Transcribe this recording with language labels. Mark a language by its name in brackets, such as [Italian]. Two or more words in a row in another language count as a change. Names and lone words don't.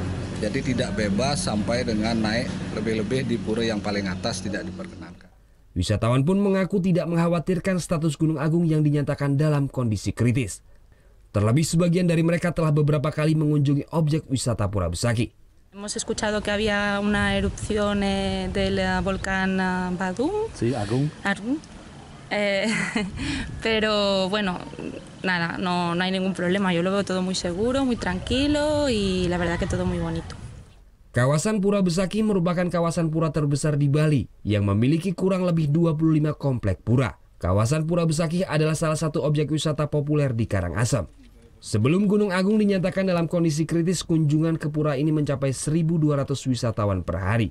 [Indonesian] Jadi tidak bebas sampai dengan naik lebih-lebih di pura yang paling atas tidak diperkenankan. Wisatawan pun mengaku tidak mengkhawatirkan status Gunung Agung yang dinyatakan dalam kondisi kritis. Terlebih sebagian dari mereka telah beberapa kali mengunjungi objek wisata Pura Besaki. [Spanish] Hemos escuchado que había una erupción del volcán Badum. Sí, Agung. Pero bueno, nada, no hay ningún problema. Yo lo veo todo muy seguro, muy tranquilo y la verdad que todo muy bonito. [Indonesian] Kawasan Pura Besaki merupakan kawasan pura terbesar di Bali yang memiliki kurang lebih 25 komplek pura. Kawasan Pura Besaki adalah salah satu objek wisata populer di Karangasem. Sebelum Gunung Agung dinyatakan dalam kondisi kritis, kunjungan ke pura ini mencapai 1.200 wisatawan per hari.